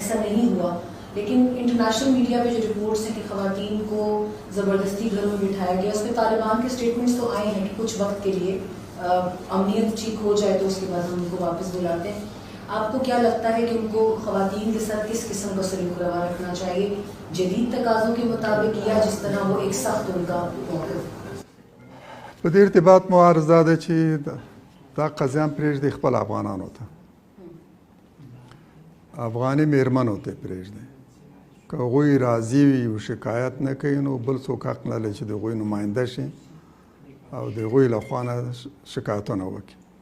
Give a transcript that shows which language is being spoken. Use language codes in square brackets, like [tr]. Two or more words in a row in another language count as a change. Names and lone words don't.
[hi] ऐसा नहीं हुआ, लेकिन [en] international media [hi] पे जो रिपोर्ट्स हैं कि ख़वातीन को ज़बरदस्ती घरों में बिठाया गया, उसमें तालिबान के स्टेटमेंट्स तो आए हैं कि कुछ वक्त के लिए अमनीयत ठीक हो जाए तो उसके बाद हम उनको वापस बुलाते हैं। आपको क्या लगता है कि उनको ख़वातीन के साथ किस किस्म का सलूक रवा रखना चाहिए, जदीद तकाज़ों के मुताबिक या जिस तरह वो एक सख्त उनका मौक़िफ़? [ps] په دې ارتباط مو عرض ده چې دا قضیه پرېږدي خپل افغانانو ته، افغاني مېرمنو ته پرېږدي. که هغوی راضي وي او شکایت نه کوي نو بل څوک حق نه لري چې د هغوی نماینده شي او د هغوی له خوا نه شکایتونه وکړي.